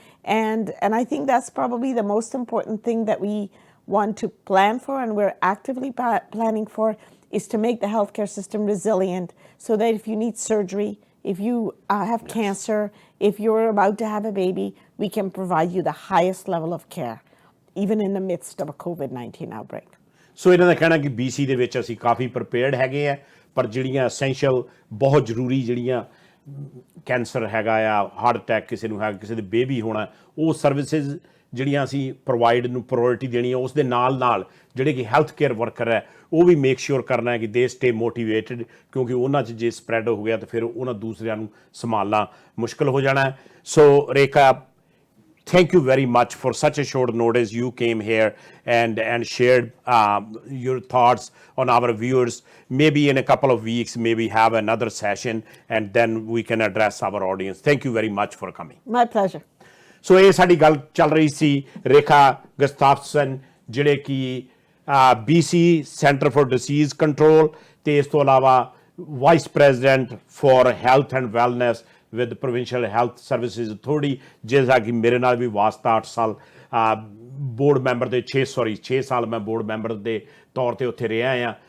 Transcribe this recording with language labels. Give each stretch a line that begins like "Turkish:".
English: And I think that's probably the most important thing that we want to plan for, and we're actively planning for, is to make the healthcare system resilient so that if you need surgery, if you have cancer, if you're about to have a baby, we can provide you the highest level of care, even in the midst of a COVID-19 outbreak.
Punjabi: ਸੋ ਇਹਨਾਂ ਦਾ ਕਹਿਣਾ ਕਿ BC ਦੇ ਵਿੱਚ ਅਸੀਂ ਕਾਫੀ prepared ਹੈਗੇ ਆ, ਪਰ ਜਿਹੜੀਆਂ ਐਸੈਂਸ਼ੀਅਲ ਬਹੁਤ ਜ਼ਰੂਰੀ ਜਿਹੜੀਆਂ ਕੈਂਸਰ ਹੈਗਾ ਆ, ਹਾਰਟ ਅਟੈਕ ਕਿਸੇ ਨੂੰ ਹੈ, ਕਿਸੇ ਦੇ ਬੇਬੀ ਹੋਣਾ, ਉਹ ਸਰਵਿਸਿਜ਼ ਜਿਹੜੀਆਂ ਅਸੀਂ ਪ੍ਰੋਵਾਈਡ ਨੂੰ ਪ੍ਰਾਇੋਰਟੀ ਦੇਣੀ ਹੈ। ਉਸ ਦੇ ਨਾਲ ਨਾਲ ਜਿਹੜੇ ਕਿ ਹੈਲਥ ਕੇਅਰ ਵਰਕਰ ਹੈ ਉਹ ਵੀ ਮੇਕ ਸ਼ੋਰ ਕਰਨਾ ਹੈ ਕਿ ਦੇ ਸਟੇ ਮੋਟੀਵੇਟਡ, ਕਿਉਂਕਿ ਉਹਨਾਂ 'ਚ ਜੇ ਸਪਰੈਡ ਹੋ ਗਿਆ ਤਾਂ ਫਿਰ ਉਹਨਾਂ ਦੂਸਰਿਆਂ ਨੂੰ ਸੰਭਾਲਣਾ ਮੁਸ਼ਕਿਲ ਹੋ ਜਾਣਾ ਹੈ।
English: So Rekha, thank you very much for such a short notice. You came here and shared your thoughts on our viewers. Maybe in a couple of weeks, maybe have another session and then we can address our audience. Thank you very much for coming. My pleasure.
Punjabi: ਸੋ ਇਹ ਸਾਡੀ ਗੱਲ ਚੱਲ ਰਹੀ ਸੀ ਰੇਖਾ ਗਸਤਾਫਸਨ, ਜਿਹੜੇ ਕਿ BC centre for dishes control ਤੇ ਇਸ ਤੋਂ ਇਲਾਵਾ vice president for health and wellness with provincial health services authority, ਜਿਸ ਦਾ ਕਿ ਮੇਰੇ ਨਾਲ ਵੀ ਵਾਸਤਾ 8 ਸਾਲ ਬੋਰਡ ਮੈਂਬਰ ਦੇ 6 ਸਾਲ ਮੈਂ ਬੋਰਡ ਮੈਂਬਰ ਦੇ ਤੌਰ ਤੇ ਉੱਥੇ ਰਿਹਾ ਹਾਂ।